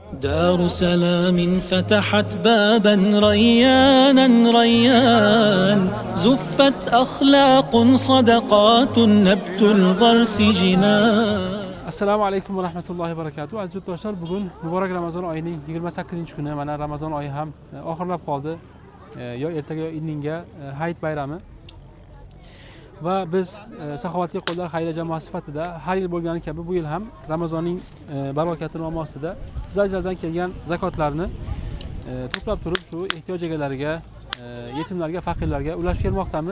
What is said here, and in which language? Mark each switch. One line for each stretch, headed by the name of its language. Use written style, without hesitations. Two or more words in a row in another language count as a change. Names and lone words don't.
Arabic: دار سلام فتحت بابا ريانا ريان زفت أخلاق صدقات نبت الغرس جنان. السلام عليكم ورحمة الله وبركاته.
Uzbek: Aziz yurtdoshlar, bugun muborak Ramazon oyining 28-kuni. Mana Ramazon oyi ham oxirlab qoldi. Yo ertaga yo indinga Hayit bayrami. Va biz Saxovatli qo'llar xayriya jamoasi sifatida har yil bo'lgani kabi bu yil ham Ramazonning barokati nomi ostida sizlardan kelgan zakotlarni to'plab turib shu ehtiyoj egalariga, yetimlarga, faqirlarga ulashib kelmoqdamiz.